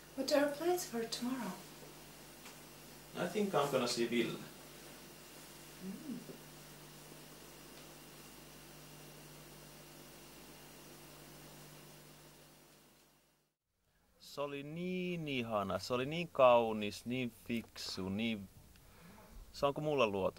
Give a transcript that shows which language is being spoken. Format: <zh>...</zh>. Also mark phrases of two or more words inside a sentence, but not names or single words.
<en>there are plans for tomorrow? I think I'm gonna see Ville.</en> <fi>Se oli niin ihana, se oli niin kaunis, niin fiksu, niin... Se onko mulla luotu?</fi>